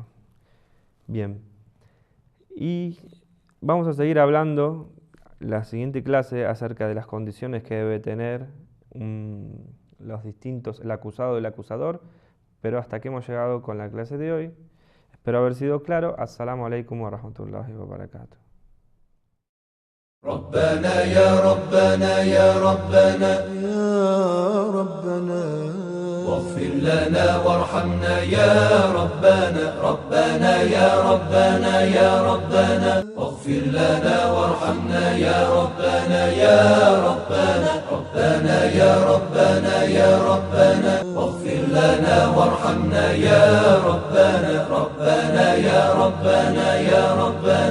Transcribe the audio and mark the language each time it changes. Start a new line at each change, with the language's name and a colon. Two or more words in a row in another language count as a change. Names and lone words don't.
Spanish: Bien, y vamos a seguir hablando la siguiente clase acerca de las condiciones que debe tener los distintos, el acusado y el acusador, pero hasta aquí hemos llegado con la clase de hoy. Espero haber sido claro.
Arabic: السلام عليكم ورحمة الله وبركاته. ربنا يا ربنا يا ربنا يا ربنا واغفر لنا وارحمنا يا ربنا ربنا يا ربنا يا ربنا واغفر لنا وارحمنا يا ربنا يا ربنا ربنا يا ربنا يا ربنا واغفر لنا وارحمنا يا ربنا ربنا يا ربنا يا ربنا